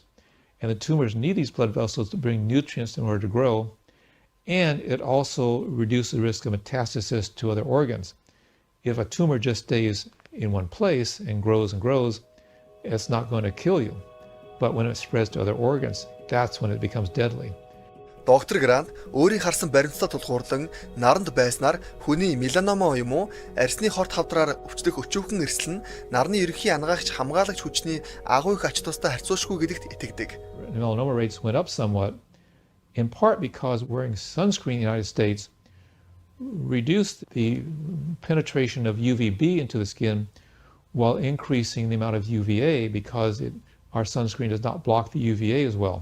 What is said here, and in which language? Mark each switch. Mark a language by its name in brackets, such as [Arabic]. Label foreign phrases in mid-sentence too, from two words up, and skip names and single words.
[English] And the tumors need these blood vessels to bring nutrients in order to grow. And it also reduces the risk of metastasis to other organs. If a tumor just stays in one place and grows, it's not going to kill you. But when it spreads to other organs, that's when it becomes deadly. [Mongolian] Доктор Грант өөрийн харсан баримттай тулгуурлан наранд байснаар хүний меланома юм уу арсны хорт хавдраар өвчлөх өчүүхэн эрсэл нь нарны ерөнхий ангаагч хамгаалагч хүчний агуу их ач тустай харьцуулшгүй гэдэгт итгэдэг. [English] Melanoma rates went up somewhat, in part because wearing sunscreen in the United States reduced the penetration of UVB into the skin while increasing the amount of UVA because our sunscreen does not block the UVA as well.